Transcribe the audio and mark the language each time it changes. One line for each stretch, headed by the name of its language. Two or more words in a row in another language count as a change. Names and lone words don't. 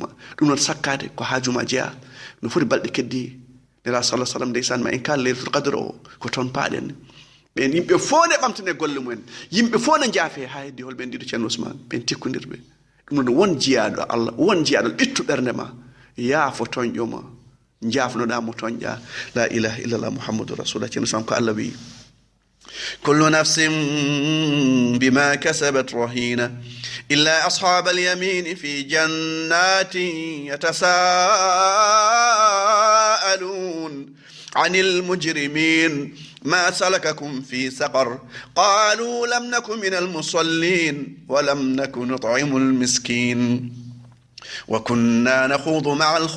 Fula: ɗum noon sakkade ko haajuma jeya no foti balɗe keddi nela
Arabic: صلى الله عليه وسلم
Fula: ndeysan ma en kala laylatul qadr o ko toon paaɗen ɓen yimɓe fof ne ɓamtane golle mumen yimɓe fof ne jaafe ha heddi holɓe ndiɗo ceerno Ousmane ɓen tikkodirɓe ɗum noon won jiyaɗo allah won jiyaɗo ɓittu ɓernde ma yaafo toñƴoma jaafnoɗamo toñƴa
Arabic: لا إله إلا الله محمد رسول الله
Fula: ceerno Ousmane ko allah wi
Arabic: كل نفس بما كسبت رهينة إلا أصحاب اليمين في جنات يتساءلون عن المجرمين ما سلككم في سقر قالوا لم نكن من المصلين ولم نكن نطعم المسكين وكنا نخوض مع